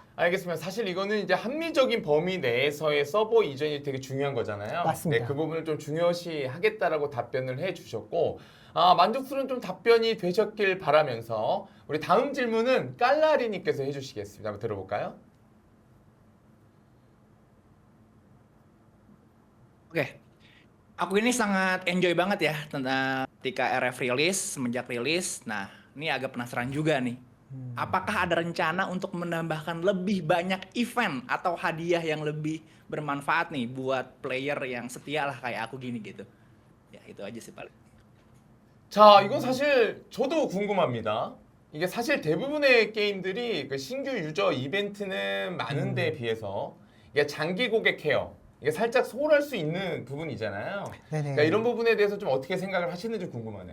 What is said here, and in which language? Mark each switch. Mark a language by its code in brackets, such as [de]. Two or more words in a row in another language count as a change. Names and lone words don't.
[ko] 알겠습니다. 사실 이거는 이제 합리적인 범위 내에서의 서버 이전이 되게 중요한 거잖아요. 맞습니다. 네, 그 부분을 좀 중요시 하겠다라고 답변을 해주셨고, 만족스러운 좀 답변이 되셨길 바라면서 우리 다음 질문은 깔라리님께서 해주시겠습니다. 한번 들어볼까요? [id] Oke, aku ini sangat enjoy banget ya tentang ketika RF rilis, semenjak rilis. Nah, ini agak penasaran juga nih. Apakah ada rencana untuk menambahkan lebih banyak event atau hadiah yang lebih bermanfaat nih buat player yang setia lah kayak aku gini gitu. Ya, itu aja sih paling. [ko] 자, 이건 사실 저도 궁금합니다. 이게 사실 대부분의 게임들이 그 신규 유저 이벤트는 많은데 비해서 이게 장기 고객 케어, 이게 살짝 소홀할 수 있는 부분이잖아요. 네네. 그러니까 이런 부분에 대해서 좀 어떻게 생각을 하시는지 궁금하네요.